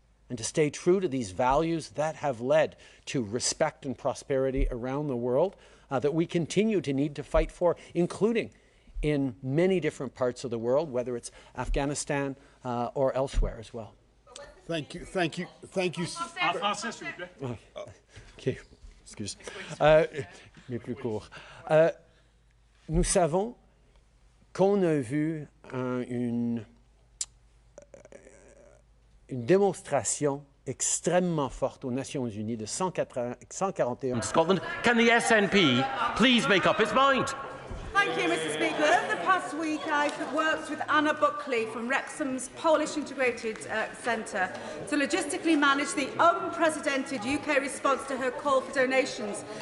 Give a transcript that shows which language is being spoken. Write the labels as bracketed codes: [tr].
[en] and to stay true to these values that have led to respect and prosperity around the world that we continue to need to fight for, including in many different parts of the world, whether it's Afghanistan or elsewhere as well. Thank you. Thank you. Thank you. [fr] En français, s'il vous plaît. OK, excuse. Mais plus court. Nous savons qu'on a vu une démonstration extrêmement forte aux Nations Unies de 141. [en] Scotland. Can the SNP please make up its mind? Thank you, Mr. Speaker. Over the past week, I've worked with Anna Buckley from Wrexham's Polish Integrated Centre to logistically manage the unprecedented UK response to her call for donations.